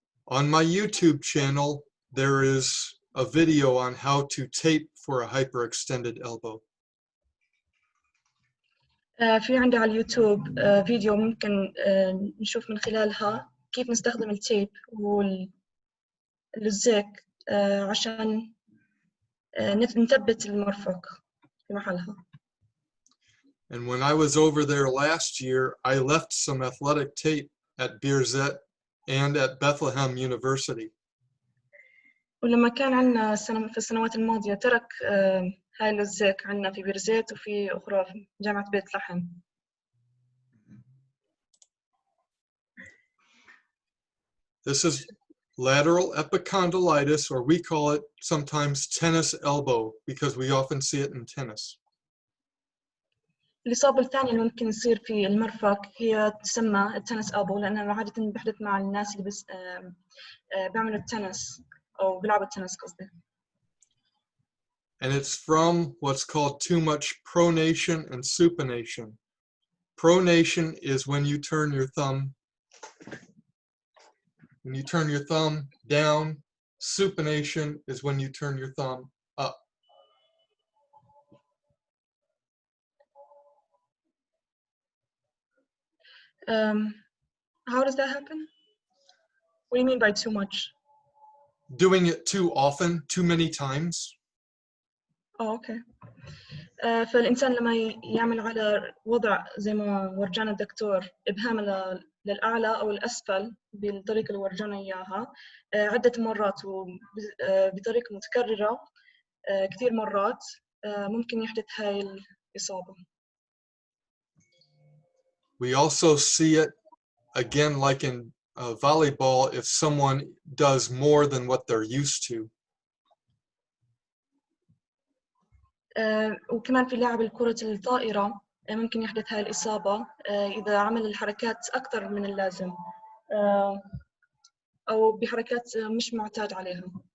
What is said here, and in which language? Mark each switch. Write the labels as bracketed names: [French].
[English] On my YouTube channel, there is a video on how to tape for a hyperextended elbow. [Arabic] في عندي على اليوتيوب فيديو ممكن نشوف من خلالها كيف نستخدم التيب والزيك عشان نثبت المرفق في محلها. [English] And when I was over there last year, I left some athletic tape at Beirzet and at Bethlehem University. [Arabic] ولما كان عندنا في السنوات الماضية ترك هاي الزيك عندنا في بيرزت وفي أخرى في جامعة بيت لحم. [English] This is lateral epicondylitis, or we call it sometimes tennis elbow because we often see it in tennis. [Arabic] الإصابة الثانية اللي ممكن يصير في المرفق هي تسمى التنس ألبو، لأنها عادة بحدث مع الناس اللي بس بيعملوا التنس أو بيلعبوا التنس قصدي. [English] And it's from what's called too much pronation and supination. Pronation is when you turn your thumb down. Supination is when you turn your thumb up. How does that happen? What do you mean by too much? Doing it too often, too many times. Oh, okay. [Arabic] فالإنسان لما يعمل على وضع زي ما ورجانا الدكتور إبهام للأعلى أو الأسفل بالطريقة اللي ورجانا إياها عدة مرات وبطريقة متكررة كثير مرات ممكن يحدث هاي الإصابة. [English] We also see it again like in volleyball if someone does more than what they're used to. [Arabic] وكمان في لاعب الكرة الطائرة ممكن يحدث هاي الإصابة إذا عمل الحركات أكثر من اللازم أو بحركات مش معتاد عليها.